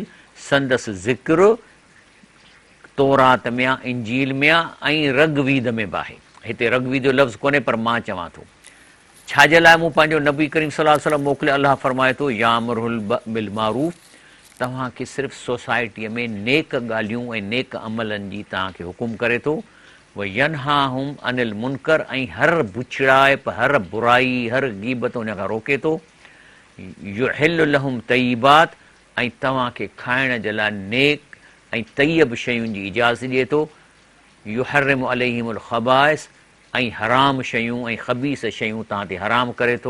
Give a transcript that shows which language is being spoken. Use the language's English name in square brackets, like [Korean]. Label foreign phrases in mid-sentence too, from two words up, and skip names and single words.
[Sindhi] संदसि ज़िक्र तौरात में आहे, इंजील में आहे ऐं रगवीद में बि आहे। हिते रगवीद जो लफ़्ज़ कोन्हे, पर मां चवां थो छाजे लाइ मूं पंहिंजो नबी करीम [Arabic] صلى الله عليه وسلم [Sindhi] मोकिलियो। अल्लाह फरमाए थो, [Arabic] يأمرهم بالمعروف, [Sindhi] तव्हांखे सिर्फ़ु सोसाइटीअ में नेक ॻाल्हियूं ऐं नेक अमलनि जी तव्हांखे हुकुम करे थो। [Arabic] وينهاهم عن المنكر, [Sindhi] ऐं हर बुछड़ाइप, हर बुराई, हर गीबत उन खां रोके थो। [Arabic] يحل لهم الطيبات, [Sindhi] ऐं तव्हांखे खाइण जे लाइ नेक ऐं तय्यब शयुनि जी इजाज़त ॾिए थो। [Arabic] يحرم عليهم الخبائث, [Sindhi] ऐं हराम शयूं ऐं ख़बीस शयूं तव्हां ते हराम करे थो।